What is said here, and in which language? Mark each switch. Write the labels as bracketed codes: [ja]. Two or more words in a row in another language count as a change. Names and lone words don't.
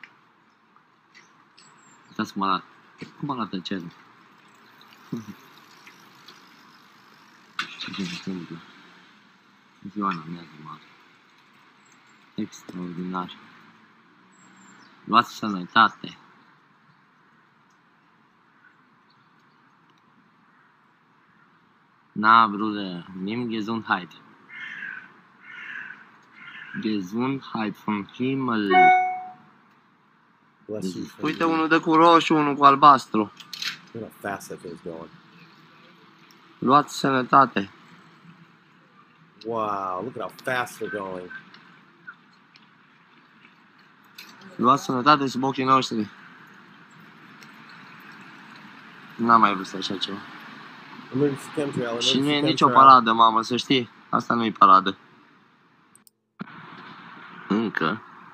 [ro] Uitați cum arată cerul. Ce se întâmplă? Ziua în amiază mare. Extraordinar. Luați sănătate. [de] Na, Bruder, nimm Gesundheit. Gesundheit vom Himmel. [ro] Uite, unul de cu roșu, unul cu albastru. Luați sănătate. [en] Wow, look at how fast they're going. [ro] Luați sănătate sub ochii noștri. N-am mai văzut așa ceva. Și nu e nicio paradă, mamă, să știi. Asta nu e paradă. Încă.